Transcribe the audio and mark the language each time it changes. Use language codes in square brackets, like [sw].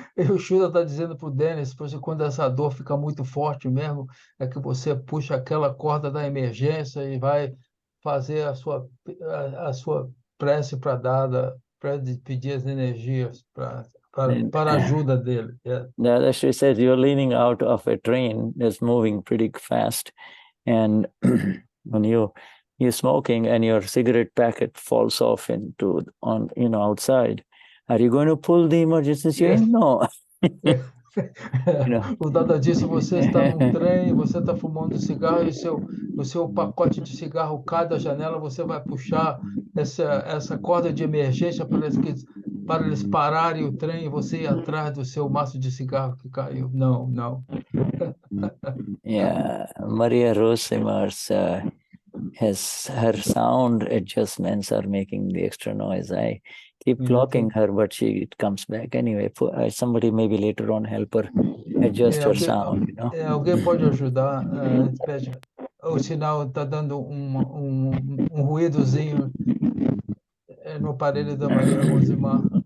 [pt] O Shuddha está dizendo para o Denis, quando essa dor fica muito forte mesmo, é que você puxa aquela corda da emergência e vai fazer a sua prece para Dada, para pedir as energias para a ajuda dele. [en] Dadashri says you're leaning out of a train that's moving pretty fast, and when you're smoking and your cigarette packet falls off outside, are you going to pull the emergency chain? No. [pt] O Dada disse, você está num trem, você está fumando cigarro e o seu pacote de cigarro cai da janela, você vai puxar essa corda de emergência para eles pararem o trem e você ir atrás do seu maço de cigarro que caiu. Não. [en] Yeah, Maria Rosimars has her sound adjustments are making the extra noise. I keep blocking her, but it comes back anyway. Somebody maybe later on help her adjust her sound. [pt] Alguém pode ajudar? O sinal está dando um ruídozinho no aparelho da Maria Rosimar.